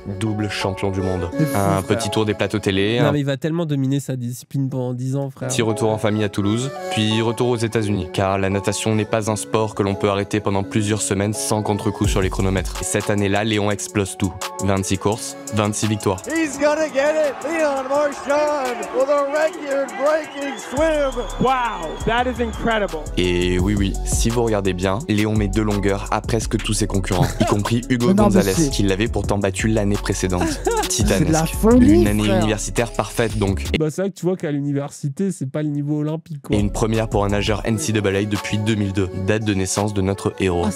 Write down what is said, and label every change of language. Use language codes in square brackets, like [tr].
[fr] Double champion du monde. Un petit tour des plateaux télé. Non, mais il va tellement dominer sa discipline pendant 10 ans, frère. Petit retour en famille à Toulouse, puis retour aux États-Unis. Car la natation n'est pas un sport que l'on peut arrêter pendant plusieurs semaines sans contre-coup sur les chronomètres. Et cette année-là, Léon explose tout. 26 courses, 26 victoires. [en] He's gonna get it, Léon Marchand, with a record-breaking swim. Wow, that is incredible. [fr] Et oui, si vous regardez bien, Léon met 2 longueurs à presque tous ses concurrents, y compris Hugo Gonzalez, qui l'avait pourtant battu l'année précédente. Titanesque. Une année universitaire parfaite donc. Bah c'est vrai que tu vois qu'à l'université, c'est pas le niveau olympique, quoi. Et une première pour un nageur NCAA depuis 2002, date de naissance de notre héros.